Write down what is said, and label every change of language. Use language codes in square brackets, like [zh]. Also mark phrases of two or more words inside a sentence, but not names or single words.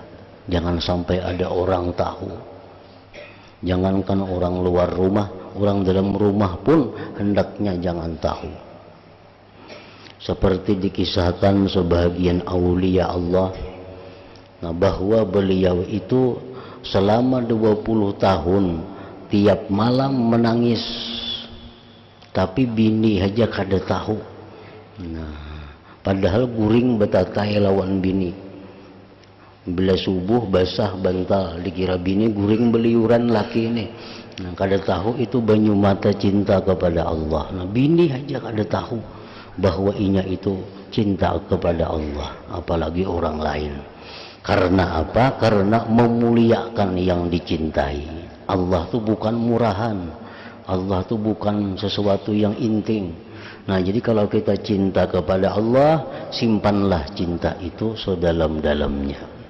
[id] Jangan sampai ada orang tahu. Jangankan orang luar rumah, orang dalam rumah pun hendaknya jangan tahu. Seperti dikisahkan sebagian aulia Allah, bahwa beliau itu selama 20 tahun tiap malam menangis, tapi bini aja kada tahu. [bjn] Padahal guring betatai lawan bini. Bila subuh basah bantal, dikira bini guring beliuran laki ini. Kada tahu itu banyu mata cinta kepada Allah. Bini aja kada tahu bahwa inya itu cinta kepada Allah, [id] apalagi orang lain. Karena apa? Karena memuliakan yang dicintai. Allah itu bukan murahan. Allah itu bukan sesuatu yang inting. Jadi kalau kita cinta kepada Allah, simpanlah cinta itu sedalam-dalamnya.